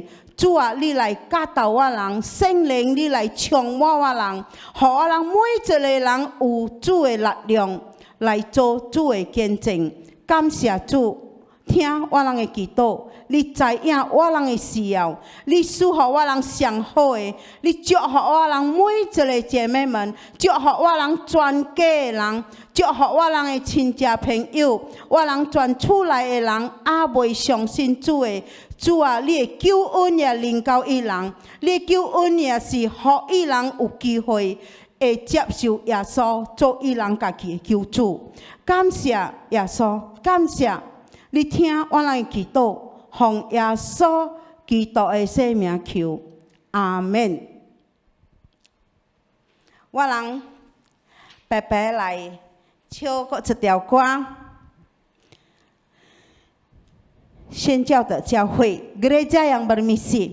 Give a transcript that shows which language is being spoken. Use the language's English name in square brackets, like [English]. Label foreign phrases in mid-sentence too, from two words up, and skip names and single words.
[Min Nan Chinese] 主啊，你來教導我人，聖靈你來充滿我人，予我人每一個人有主的力量來做主的見證。感謝主。聽我人的祈禱，你知影我人的需要，你賜予我人上好的，你祝福我人每一個姐妹們，祝福我人全家的人，祝福我人的親戚朋友，我人全厝內的人，也未相信主的。主啊，你的救恩也臨到伊人，你的救恩也是予伊人有機會會接受耶穌做伊人家己的救主。感謝耶穌，感謝。你聽我人的祈禱，奉耶穌基督的聖名求，阿門。我人白白來唱過一條歌，宣教的教會 [Indonesian] Gereja yang Bermisi.